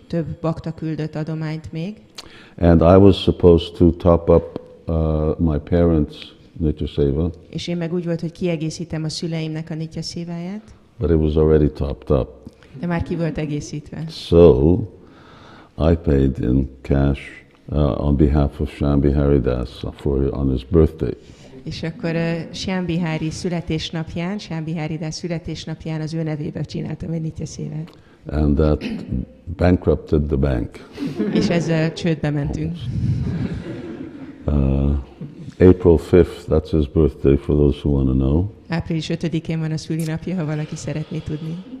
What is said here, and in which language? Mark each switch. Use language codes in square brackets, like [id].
[hu] Több bakta küldött adományt még, [en] And I was supposed to top up my parents' Nitya Seva, [hu] és én meg úgy volt, hogy kiegészítem a szüleimnek a Nitya Széváját, [en] but it was already topped up. [hu] de már ki volt egészítve. [en] So I paid in cash on behalf of Shambhi Haridas on his birthday. [hu] És akkor Shambhihari születésnapján, Shambhiharidas születésnapján az ő nevébe csináltam egy Nitya Szévát. [en] And that bankrupted the bank. [hu] És ezzel csődbe mentünk. [en] April 5th, that's his birthday for those who want to know. [hu] Április 5-én van a szülinapja, ha valaki szeretné tudni.